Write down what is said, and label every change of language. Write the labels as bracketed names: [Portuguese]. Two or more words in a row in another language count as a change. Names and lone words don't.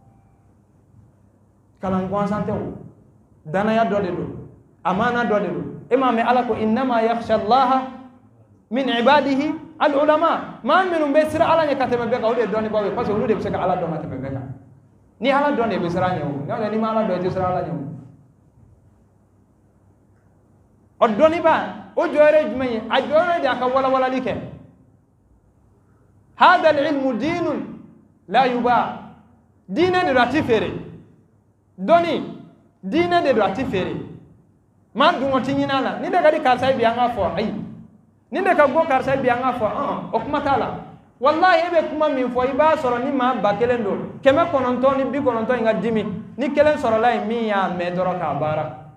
[Bambara] kalan gansan tɛ o danaya dɔ de don amana dɔ de don e m'a mɛn ala ko [Arabic] إنما يخشى الله من عباده العلماء [Bambara] maa minnu bɛ siran ala ɲɛ ka tɛmɛ bɛɛ kan o de ye dɔnnibaaw ye [French] parce que [Bambara] olu de bɛ se ka ala dɔn ka tɛmɛ bɛɛ kan ni ala dɔn de bɛ siran ɲɛ o n'o tɛ n'i ma ala dɔn i tɛ siran ala ɲɛ o dɔnnibaa o jɔyɔrɔ ye jumɛn ye a jɔyɔrɔ de a ka walawalali kɛ [Arabic] هذا العلم دين لا يباع [Bambara] diinɛ de don a ti feere dɔnni diinɛ de don a ti feere maa dungo ti ɲin'a la ni de ka di karisa ye bi an k'a fɔ ayi ni de ka go karisa ye bi an k'a fɔ o kuma t'a la wallahi e bɛ kuma min fɔ i b'a sɔrɔ ni maa 1000 don 990 in ka dimi ni kelen sɔrɔla ye min y'a mɛn dɔrɔn k'a baara